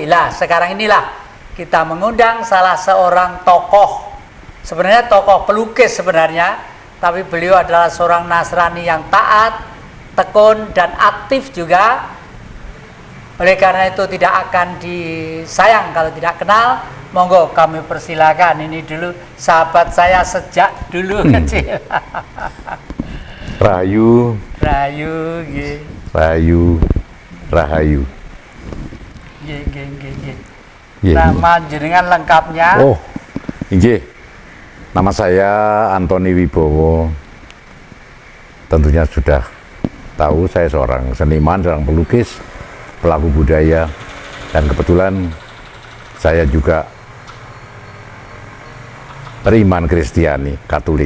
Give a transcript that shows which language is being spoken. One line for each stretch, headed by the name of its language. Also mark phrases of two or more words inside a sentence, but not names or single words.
Indonesian: Lah, sekarang inilah kita mengundang salah seorang tokoh, sebenarnya tokoh pelukis sebenarnya, tapi beliau adalah seorang Nasrani yang taat, tekun, dan aktif juga. Oleh karena itu tidak akan disayang kalau tidak kenal. Monggo kami persilakan. Ini dulu sahabat saya sejak dulu kecil.
Javanese: Rahayu. Rahayu, nggih. Rahayu. Rahayu. Nggih, nggih, nggih, nggih. Nggih.
Indonesian: Nama jenengan lengkapnya?
Javanese: Oh, nggih.
Indonesian: Nama saya Antoni Wibowo. Tentunya sudah tahu saya seorang seniman, seorang pelukis, pelaku budaya, dan kebetulan saya juga beriman Kristiani, Katolik.